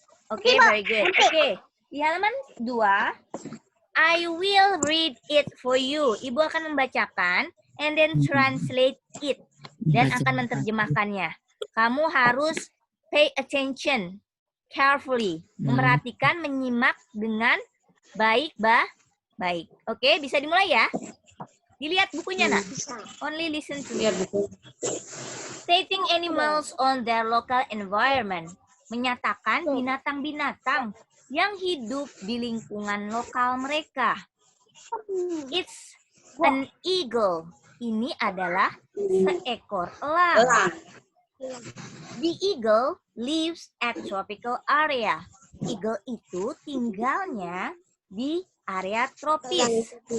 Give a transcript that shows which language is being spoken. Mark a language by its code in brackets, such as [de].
[en] Oke, very good. Oke, [id] di halaman 2, [en] I will read it for you. [id] Ibu akan membacakan, [en] and then translate it. [id] Dan akan menerjemahkannya. Kamu harus [en] pay attention carefully. [id] Memperhatikan, menyimak dengan baik. Oke, bisa dimulai ya? Dilihat bukunya, nak. [en] Only listen to me. Stating animals on their local environment. [id] Menyatakan binatang-binatang yang hidup di lingkungan lokal mereka. [en] It's an eagle. [id] Ini adalah seekor elang. [en] The eagle lives at tropical area. [id] Eagle itu tinggalnya di area tropis.